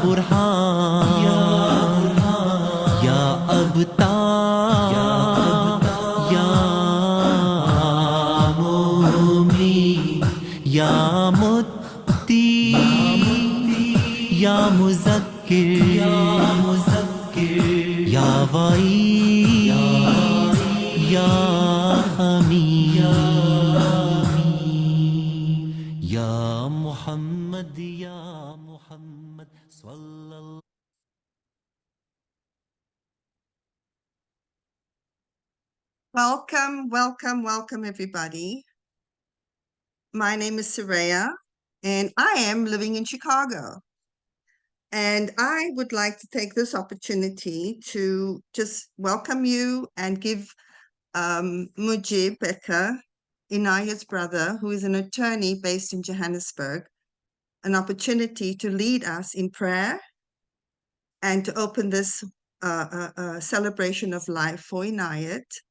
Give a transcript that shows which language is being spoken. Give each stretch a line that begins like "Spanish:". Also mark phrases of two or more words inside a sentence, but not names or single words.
Arabic: برهان يا أبتار يا مؤمن يا مطيع يا مذكر يا واعظ يا حميد يا محمد صلى الله
English: Welcome, everybody. My name is Saraya, and I am living in Chicago. And I would like to take this opportunity to just welcome you and give Mujib Petker, Inayet's brother, who is an attorney based in Johannesburg, an opportunity to lead us in prayer and to open this celebration of life for Inayet.